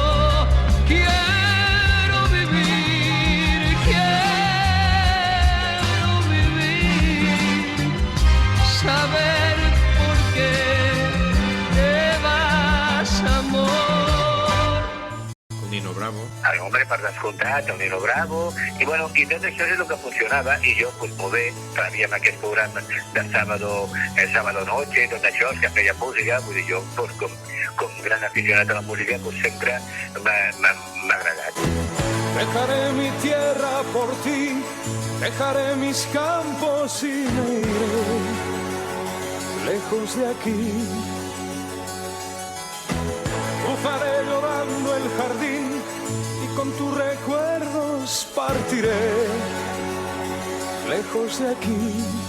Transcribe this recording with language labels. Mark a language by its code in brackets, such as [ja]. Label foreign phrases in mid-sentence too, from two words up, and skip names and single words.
[es] Quiero vivir, saber por qué te vas, amor. El Nino Bravo. El Hombre, [ca] per descomptat, el Nino Bravo, i bueno, i tot això és el que funcionava, i jo, pues, molt bé, fèiem aquest programa de [es] sábado noche, [ca] tot això, els que feia música, vull dir, jo, pues, com gran aficionat a la música, pues, sempre m'ha agradat. [es] Dejaré mi tierra por ti, dejaré mis campos y me iré lejos de aquí. Cruzaré llorando el jardín y con tus recuerdos partiré lejos de aquí.